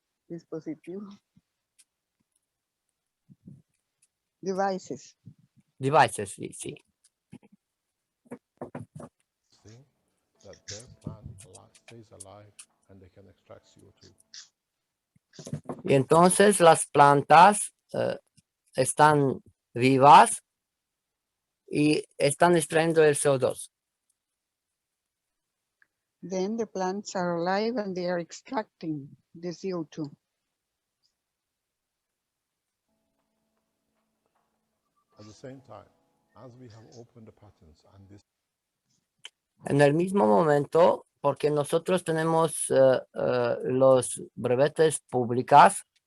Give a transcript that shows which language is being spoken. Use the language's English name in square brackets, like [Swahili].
[Spanish] Dispositivo. [English] Devices. [Spanish] Devices, sí, sí. [English] Thing that their plant stays alive and they can extract CO2. [Spanish] Y entonces las plantas están vivas y están extrayendo el CO2. [English] Then the plants are alive and they are extracting the CO2. At the same time, as we have opened the patents and this [Spanish] En el mismo momento, porque nosotros tenemos los brevetes públicas,